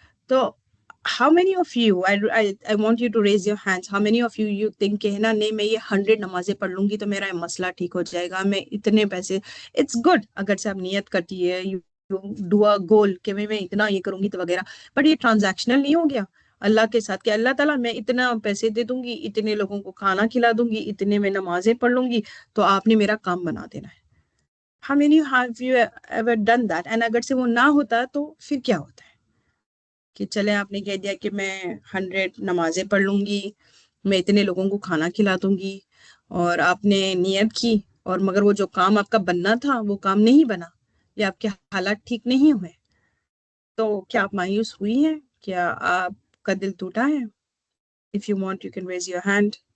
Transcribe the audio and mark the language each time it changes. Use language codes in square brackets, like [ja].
[ur] تو [en] how many of you, I want you to raise your hands, how many of you think [ur] کہ نا نہیں میں یہ 100 نمازیں پڑھ لوں گی تو میرا مسئلہ ٹھیک ہو جائے گا، میں اتنے پیسے. [en] it's good [ur] اگر سے آپ نیت کرتی ہے، [en] you do a goal [ur] کہ میں اتنا یہ کروں گی تو وغیرہ، بٹ یہ ٹرانزیکشنل نہیں ہو گیا اللہ کے ساتھ کہ اللہ تعالیٰ میں اتنا پیسے دے دوں گی، اتنے لوگوں کو کھانا کھلا دوں گی، اتنے میں نمازیں پڑھ لوں گی تو آپ نے میرا کام بنا دینا ہے. [en] How many have you ever done that? [ur] And اگر سے وہ نہ ہوتا تو پھر کیا ہوتا ہے کہ چلے آپ نے کہہ دیا کہ میں 100 نمازیں پڑھ لوں گی، میں اتنے لوگوں کو کھانا کھلا دوں گی، اور آپ نے نیت کی اور مگر وہ جو کام آپ کا بننا تھا وہ کام نہیں بنا یا آپ کے حالات ٹھیک نہیں ہوئے، تو کیا آپ مایوس ہوئی ہیں؟ کیا آپ کا دل ٹوٹا ہے؟ [en] If you want you can raise your hand.